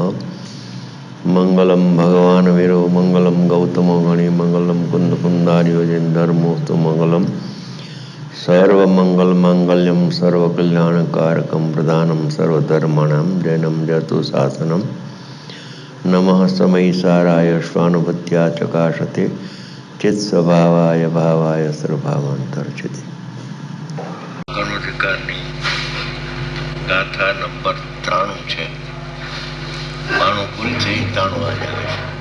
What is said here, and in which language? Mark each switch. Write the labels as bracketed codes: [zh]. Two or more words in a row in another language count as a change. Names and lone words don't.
[sa] मंगलम भगवान वीरो मंगलम गौतमो गणि मंगलम कुंद कुंदार्यो जन धर्मोस्तु मंगलम सर्वमंगल मांगल्यम सर्वकल्याणकारकम प्रदानम सर्वधर्माणां जैनम जयतु शासनम नमः समयिसाराय स्वानुभूत्या चकाशते चित्स्वभावाय भावाय सर्वभावांतर्चिते। [gu] કર્ણાધિકારની ગાથા નંબર 93 છે. 92 પૂરી થઈ, 93 આજે આવે છે.